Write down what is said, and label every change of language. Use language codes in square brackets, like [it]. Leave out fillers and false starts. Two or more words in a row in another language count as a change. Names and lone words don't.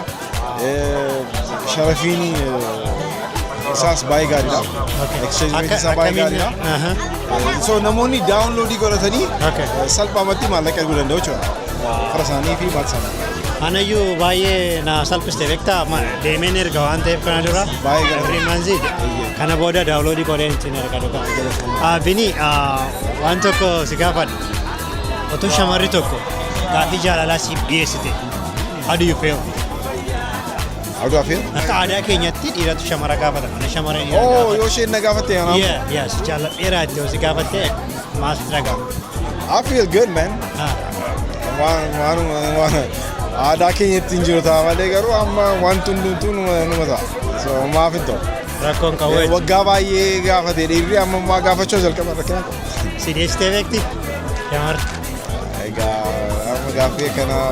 [om] Sharafiin isaas baay'ee gaariidha. [en] Exchange rate [om] isaa baay'ee gaariidha. So namoonni daawunloodii godhatanii salphaamatti maallaqa erguu danda'u jechuudha. Fara isaanii fi maatii isaanii. Anayyuu baay'ee na salphiste beektaa deemeen erga waan ta'eef kana dura [en] every month [om] kana booda daawunloodii godheen ittiin erga dhugaa. Bini waan tokko si gaafadha. Otoo shamarri tokko gaaffii jaalalaa siif dhiyeessite. [en] How do you feel? How do I feel? [om] Akka aadaa keenyatti dhiiratu shamara gaafata. Ana shamara dhiira Oh, gaafata. yoo isheen na gaafatte anaaf. Yes, jaaladheera itti yoo si gaafatte maas dhagaama. [en] I feel good, man. [om] Waan aadaa keenyatti hin jiru ta'a malee garuu amma wanti hundumtuu numa ta'a. So maaf hin ta'u. Rakkoon qawwee. Waggaa baay'ee gaafate dhiirri amma ammaa gaafachuu jalqaba rakkina qabu. Si deessitee beekti? Shamarri. Egaa amma gaaffii kana